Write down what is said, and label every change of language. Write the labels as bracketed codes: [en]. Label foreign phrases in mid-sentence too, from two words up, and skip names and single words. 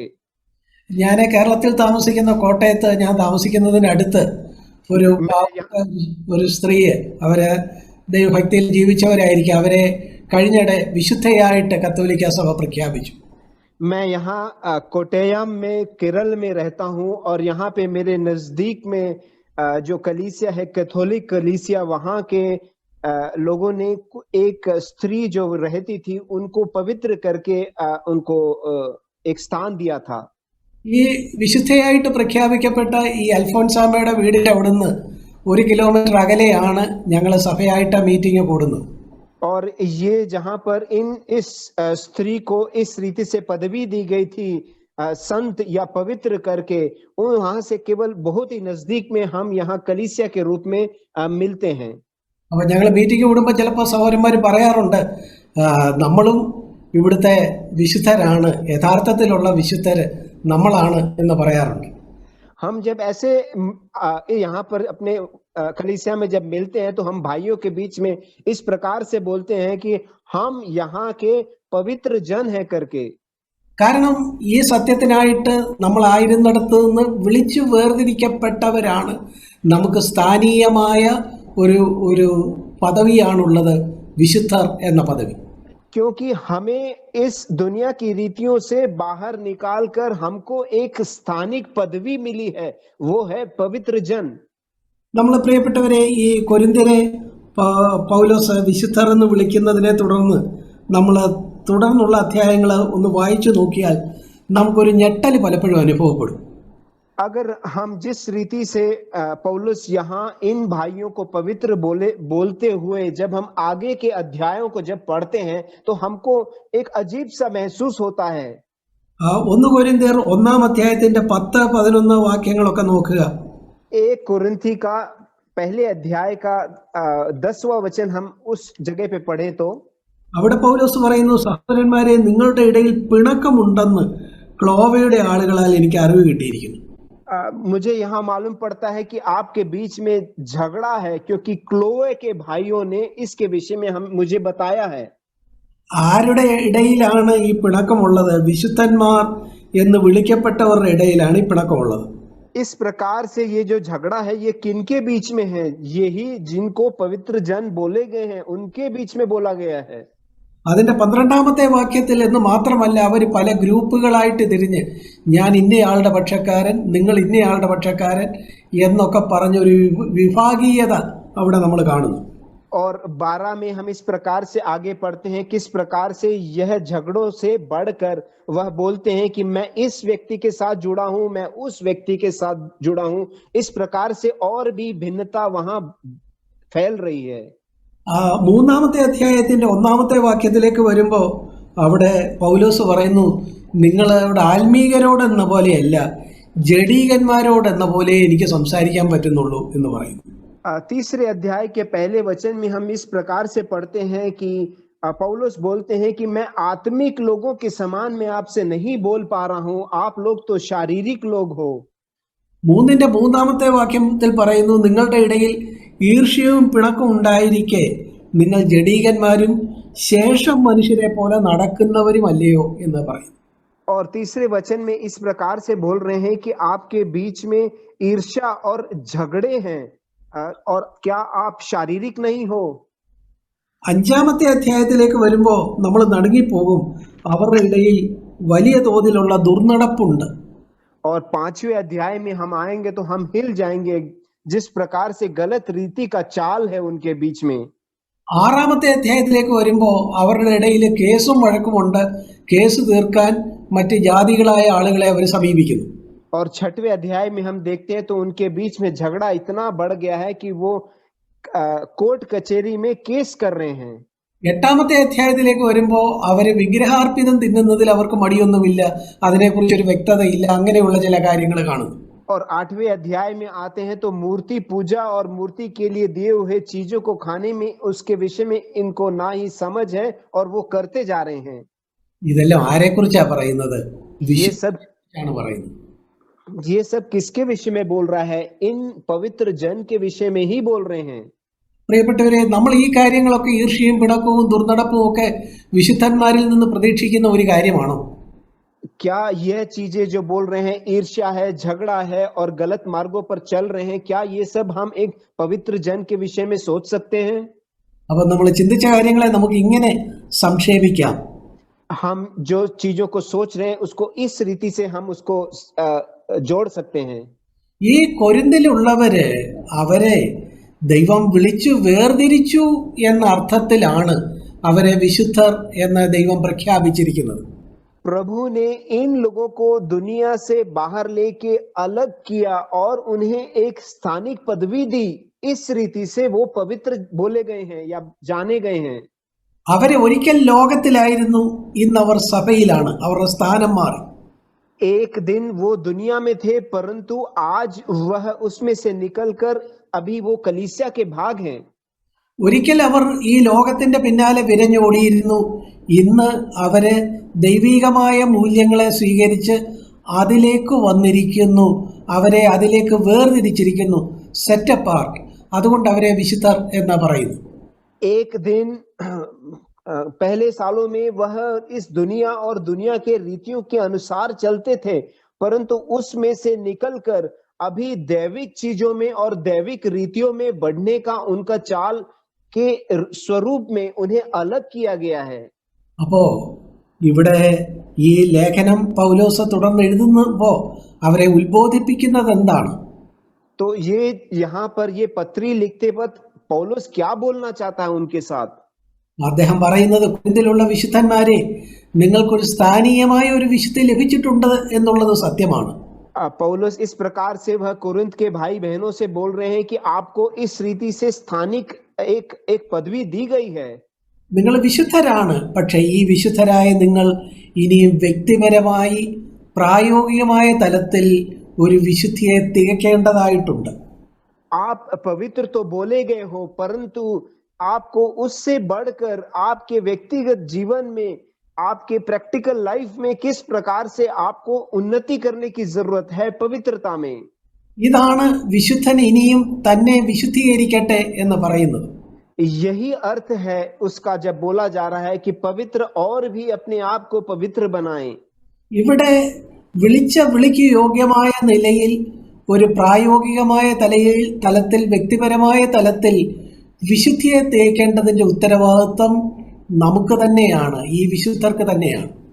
[ml] ഞാൻ കേരളത്തിൽ താമസിക്കുന്ന കോട്ടയത്ത്, ഞാൻ താമസിക്കുന്നതിനടുത്ത് ഒരു സ്ത്രീയെ, അവര് ദൈവഭക്തിയിൽ ജീവിച്ചവരായിരിക്കും, അവരെ കഴിഞ്ഞിടെ വിശുദ്ധയായിട്ട് കത്തോലിക്ക സഭ പ്രഖ്യാപിച്ചു. [hi] मैं यहाँ कोट्टयम में केरल में रहता हूँ और यहाँ पे मेरे नजदीक में जो कलीसिया है, कैथोलिक कलीसिया, वहाँ के लोगों ने एक स्त्री जो रहती थी उनको पवित्र करके उनको एक स्थान दिया था. [ml] ഈ വിശുദ്ധയായിട്ട് പ്രഖ്യാപിക്കപ്പെട്ട ഈ അൽഫോൻസാമ്മയുടെ വീടിന്റെ അവിടുന്ന് 1 കിലോമീറ്റർ അകലെയാണ് ഞങ്ങൾ സഭയായിട്ട് മീറ്റിംഗ് കൂടുന്നത്. [hi] और ये जहां पर इस स्त्री को इस रीति से पदवी दी गई थी संत या पवित्र करके, वहां से केवल बहुत ही नजदीक में हम यहाँ कलीसिया के रूप में मिलते हैं. [ml] അപ്പോൾ ഞങ്ങൾ മീറ്റിംഗ് കൂടുമ്പോൾ ചിലപ്പോൾ സഹോദരന്മാർ പറയാറുണ്ട്, നമ്മളും ഇവിടുത്തെ വിശുദ്ധരാണ്, യഥാർത്ഥത്തിലുള്ള വിശുദ്ധര് നമ്മളാണ് എന്ന് പറയാറുണ്ട്. [hi] हम जब ऐसे यहाँ पर अपने कलीसिया में जब मिलते हैं तो हम भाइयों के बीच में इस प्रकार से बोलते हैं कि हम यहाँ के पवित्र जन हैं करके. [ml] കാരണം ഈ സത്യത്തിനായിട്ട് നമ്മൾ ആയിരുന്നിടത്ത് നിന്ന് വിളിച്ചു വേർതിരിക്കപ്പെട്ടവരാണ്. നമുക്ക് സ്ഥാനീയമായ ഒരു പദവിയാണുള്ളത്, വിശുദ്ധർ എന്ന പദവി. [hi] क्योंकि हमें इस दुनिया की रीतियों से बाहर निकालकर हमको एक स्थानिक पदवी मिली है, वो है पवित्र जन. [ml] നമ്മൾ പ്രിയപ്പെട്ടവരെ, ഈ കൊരിന്ത്യരെ പൗലോസ് വിശുദ്ധർ എന്ന് വിളിക്കുന്നതിനെ തുടർന്ന് നമ്മൾ തുടർന്നുള്ള അധ്യായങ്ങൾ ഒന്ന് വായിച്ചു നോക്കിയാൽ നമുക്കൊരു ഞെട്ടൽ പലപ്പോഴും അനുഭവപ്പെടും. [hi] अगर हम जिस रीति से पौलुस यहाँ इन भाइयों को पवित्र बोलते हुए जब हम आगे के अध्यायों को जब पढ़ते हैं तो हमको एक अजीब सा महसूस होता है. [ml] 1 കൊരിന്ത്യർ 1-ാം അധ്യായത്തിന്റെ 10-11 വാക്യങ്ങളൊക്കെ നോക്കുക. [hi] 1 कुरिन्थी का पहले अध्याय का 10वां वचन हम उस जगह पे पढ़े तो [ml] അവിടെ പൗലോസ് പറയുന്നു, സഹോദരന്മാരെ, നിങ്ങളുടെ ഇടയിൽ പിണക്കമുണ്ടെന്ന് ക്ലോവയുടെ ആളുകളാൽ എനിക്ക് അറിവ് കിട്ടിയിരിക്കുന്നു. [hi] मुझे यहाँ मालूम पड़ता है कि आपके बीच में झगड़ा है, क्योंकि क्लोए के भाइयों ने इसके विषय में मुझे बताया है. [ml] ആരുടെ ഇടയിലാണ് ഈ പിണക്കമുള്ളത്? വിശുദ്ധന്മാർ എന്ന് വിളിക്കപ്പെട്ടവരുടെ ഇടയിലാണ് ഈ പിണക്കമുള്ളത്. [hi] इस प्रकार से ये जो झगड़ा है ये किनके बीच में है? यही जिनको पवित्र जन बोले गए हैं उनके बीच में बोला गया है. [ml] അതിന്റെ 12-ാമത്തെ വാക്യത്തിൽ എന്ന് മാത്രമല്ല, അവർ പല ഗ്രൂപ്പുകളായിട്ട് തിരിഞ്ഞ് ഞാൻ ഇന്നയാളുടെ പക്ഷക്കാരൻ, നിങ്ങൾ ഇന്നയാളുടെ പക്ഷക്കാരൻ എന്നൊക്കെ പറഞ്ഞൊരു വിഭാഗീയത അവിടെ നമ്മൾ കാണുന്നു. [hi] और 12 में हम इस प्रकार से आगे पढ़ते हैं किस प्रकार से यह झगड़ों से बढ़कर वह बोलते हैं कि मैं इस व्यक्ति के साथ जुड़ा हूं, मैं उस व्यक्ति के साथ जुड़ा हूं. इस प्रकार से और भी भिन्नता वहां फैल रही है. [ml] 3-ാമത്തെ അധ്യായത്തിന്റെ 1-ാമത്തെ വാക്യത്തിലേക്ക് വരുമ്പോൾ അവിടെ പൗലോസ് പറയുന്നു, നിങ്ങൾ അവിടെ ആത്മീകരോടെന്ന പോലെയല്ല, ജഡീകന്മാരോടെന്ന പോലെ എനിക്ക് സംസാരിക്കാൻ പറ്റുന്നുള്ളൂ എന്ന് പറയുന്നു. [hi] तीसरे अध्याय के पहले वचन में हम इस प्रकार से पढ़ते हैं कि पौलुस बोलते हैं कि मैं आत्मिक लोगों के समान मैं आपसे नहीं बोल पा रहा हूं, आप लोग तो शारीरिक लोग हो. [ml] 3-ന്റെ 3-ാമത്തെ വാക്യത്തിൽ പറയുന്നു, നിങ്ങളുടെ ഇടയിൽ ഈർഷ്യവും പിണക്കവും ഉണ്ടായിരിക്കെ നിങ്ങൾ ജഡീകന്മാരും ശേഷം മനുഷ്യരെ പോലെ നടക്കുന്നവരുമല്ലയോ എന്ന് പറയുന്നു. [hi] और तीसरे वचन में इस प्रकार से बोल रहे हैं कि आपके बीच में ईर्ष्या और झगड़े हैं, और क्या आप शारीरिक नहीं हो? [ml] അഞ്ചാമത്തെ അധ്യായത്തിലേക്ക് വരുമ്പോൾ നമ്മൾ നടുങ്ങിപ്പോകും. അവരുടെ ഇടയിൽ വലിയ തോതിലുള്ള ദുർനടപ്പുണ്ട്. [hi] और 5वें अध्याय में हम आएंगे तो हम हिल जाएंगे जिस प्रकार से गलत रीति का चाल है उनके बीच में। [ml] ആറാമത്തെ അധ്യായത്തിലേക്ക് വരുമ്പോൾ അവരുടെ ഇടയിൽ കേസും വഴക്കുമുണ്ട്. കേസ് തീർക്കാൻ മറ്റ് ജാതികളായ ആളുകളെ അവർ സമീപിക്കുന്നു. [hi] और 6वें अध्याय में हम देखते हैं तो उनके बीच में झगड़ा इतना बढ़ गया है कि वो कोर्ट कचहरी में केस कर रहे हैं। [ml] എട്ടാമത്തെ അധ്യായത്തിലേക്ക് വരുമ്പോൾ അവര് വിഗ്രഹാർപ്പിതം തിന്നുന്നതിൽ അവർക്ക് മടിയൊന്നുമില്ല, അതിനെക്കുറിച്ചൊരു വ്യക്തതയില്ല, അങ്ങനെയുള്ള ചില കാര്യങ്ങൾ കാണുന്നു. [hi] और 8वें अध्याय में आते हैं तो मूर्ति पूजा और मूर्ति के लिए दिए हुए चीजों को खाने में उसके विषय में इनको ना ही समझ है और वो करते जा रहे हैं। [ml] ഇതെല്ലാം ആരെക്കുറിച്ചാ പറയുന്നത്? [hi] ये सब [ml] വിശ്വാസിയാണ് പറയുന്നത്. [hi] ये सब किसके विषय में बोल रहा है? इन पवित्र जन के विषय में ही बोल रहे हैं। [ml] പ്രിയപ്പെട്ടവരെ, നമ്മൾ ഈ കാര്യങ്ങളൊക്കെ ഈർഷ്യയും പിണക്കവും ദുർനടപ്പും ഒക്കെ വിശുദ്ധന്മാരിൽ നിന്ന് പ്രതീക്ഷിക്കുന്ന ഒരു കാര്യമാണോ? [hi] क्या यह चीजें जो बोल रहे हैं, ईर्ष्या है, झगड़ा है और गलत मार्गों पर चल रहे हैं, क्या ये सब हम एक पवित्र जन के विषय में सोच सकते हैं? [ml] അപ്പൊ നമ്മൾ ചിന്തിച്ച കാര്യങ്ങളെ നമുക്ക് ഇങ്ങനെ സംക്ഷേപിക്കാം. [hi] हम जो चीजों को सोच रहे हैं उसको इस रीति से हम उसको जोड़ सकते हैं। [ml] ഈ കൊരിന്തിലുള്ളവര് അവരെ ദൈവം വിളിച്ചു വേർതിരിച്ചു എന്ന അർത്ഥത്തിലാണ് അവരെ വിശുദ്ധർ എന്ന് ദൈവം പ്രഖ്യാപിച്ചിരിക്കുന്നത്. [hi] प्रभु ने इन लोगों को दुनिया से बाहर लेके अलग किया और उन्हें एक स्थानिक पदवी दी। इस रीति से वो पवित्र बोले गए हैं या जाने गए हैं। [ml] അവരെ ഒരിക്കൽ ലോകത്തിലായിരുന്നു, ഇന്ന് അവർ സഭയിലാണ്. അവരുടെ സ്ഥാനം മാറി. [hi] एक दिन वो दुनिया में थे परंतु आज वह उसमें से निकलकर अभी वो कलीसिया के भाग हैं। [ml] ഒരിക്കൽ അവർ ഈ ലോകത്തിന്റെ പിന്നാലെ വിരഞ്ഞോടിയിരുന്നു. ഇന്ന് അവര് ദൈവികമായ മൂല്യങ്ങളെ സ്വീകരിച്ച് അതിലേക്ക് വന്നിരിക്കുന്നു. അവരെ അതിലേക്ക് വേർതിരിച്ചിരിക്കുന്നു, [en] set apart. [ml] അതുകൊണ്ട് അവരെ വിശുദ്ധർ എന്ന് പറയുന്നു. [hi] एक दिन पहले सालों में वह इस दुनिया और दुनिया के रीतियों के अनुसार चलते थे परंतु उसमें से निकलकर अभी दैविक चीजों में और दैविक रीतियों में बढ़ने का उनका चाल के स्वरूप में उन्हें अलग किया गया है। [ml] അപ്പോ ഇവിടെ ഈ ലേഖനം പൗലോസ് തുടർന്ന് എഴുതുമ്പോൾ അവരെ ഉത്ബോധിപ്പിക്കുന്നത് എന്താണ്? [hi] तो ये यहाँ पर ये पत्री लिखते वक्त पौलुस क्या बोलना चाहता है उनके साथ? [ml] അദ്ദേഹം പറയുന്നത്, കൊരിന്തിലുള്ള വിശുദ്ധന്മാരെ, നിങ്ങൾക്കൊരു സ്ഥാനീയമായ ഒരു വിശുദ്ധി ലഭിച്ചിട്ടുണ്ട് എന്നുള്ളത് സത്യമാണ്. [hi] पौलुस इस प्रकार से वह कुरिन्थ के भाई बहनों से बोल रहे हैं कि आपको इस रीति से स्थानिक एक पदवी दी गई है। [ml] നിങ്ങൾ വിശുദ്ധരാണ്, പക്ഷേ ഈ വിശുദ്ധരായ നിങ്ങൾ ഇനിയും വ്യക്തിപരമായി പ്രായോഗികമായ തലത്തിൽ ഒരു വിശുദ്ധിയെ തികയ്ക്കേണ്ടതായിട്ടുണ്ട്. [hi] आप पवित्र तो बोले गए हो परंतु आपको उससे बढ़कर आपके व्यक्तिगत जीवन में, आपके [en] practical life [hi] में किस प्रकार से आपको उन्नति करने की जरूरत है पवित्रता में। [ml] ഇതാണ് വിശുദ്ധൻ ഇനിയും തന്നെ വിശുദ്ധീകരിക്കട്ടെ എന്ന് പറയുന്നത്. [hi] यही अर्थ है उसका जब बोला जा रहा है कि पवित्र और भी अपने आप को पवित्र बनाएं। [ml] ഇവിടെ വിളിച്ച വിളിക്ക് യോഗ്യമായ നിലയിൽ ഒരു പ്രായോഗികമായ തലത്തിൽ വ്യക്തിപരമായ തലത്തിൽ വിശുദ്ധിയെ തേക്കേണ്ടതിന്റെ ഉത്തരവാദിത്വം നമുക്ക് തന്നെയാണ്, ഈ വിശുദ്ധർക്ക് തന്നെയാണ്.